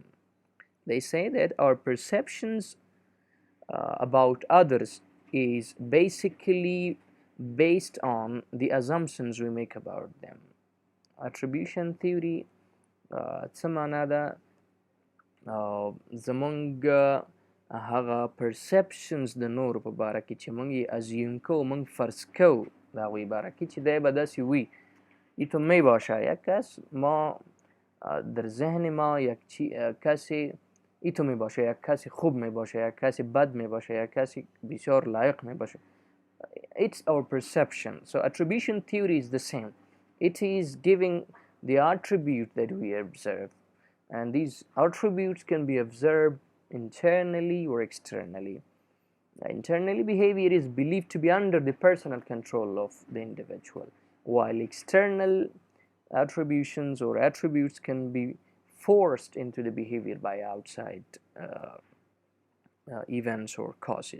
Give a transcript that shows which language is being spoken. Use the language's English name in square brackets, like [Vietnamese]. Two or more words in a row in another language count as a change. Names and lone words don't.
[English] They say that our perceptions about others is basically based on the assumptions we make about them. Attribution theory, [Pashto] زمونږ هغه perceptions د نورو په باره کې چې موږ یې ازیوم کوو، موږ فرض کوو د هغوی باره کې چې دی به داسې وي. [Persian] ایتون میباشه یک کس ما در ذهن ما یک کسی ایتون میباشه، یک کسی خوب میباشه، یک کسی بد میباشه، یک کسی بسیار لایق میباشه. [English] It's our perception. So attribution theory is the same. It is giving the attribute that we observe, and these attributes can be observed internally or externally. Internally, behavior is believed to be under the personal control of the individual, while external attributions or attributes can be forced into the behavior by outside events or causes.